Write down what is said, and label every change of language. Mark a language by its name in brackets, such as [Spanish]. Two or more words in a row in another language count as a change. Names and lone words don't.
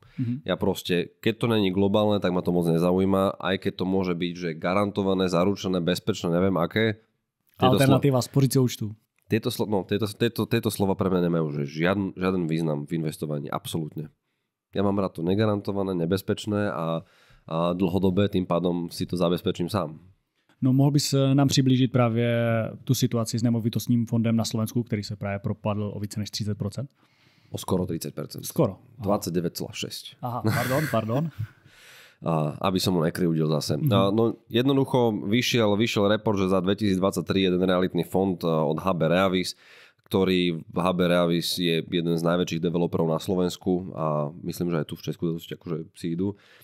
[Slovak] Ja proste, keď to není globálne, tak ma to moc nezaujíma, aj keď to môže byť, že garantované, zaručené, bezpečné, neviem aké. Alternatíva spojiť si účtu. Tieto slova pre mňa nemajú že žiaden význam v investovaní, absolútne. Ja mám rád to negarantované, nebezpečné a dlhodobé, tým pádom si to zabezpečím sám. [Czech] No mohl bys nám přiblížit právě tu situaci s nemovitostním fondem na Slovensku, který se právě propadl o více než 30%? [Slovak] O skoro 30%. Skoro. 29,6%. [Czech] Aha, pardon. [Slovak] Aby som mu nekryvdil zase. No, jednoducho vyšiel report, že za 2023 jeden realitný fond od HB Reavis, ktorý HB Reavis je jeden z najväčších developerov na Slovensku a myslím, že aj tu v Česku dosť akože si idú.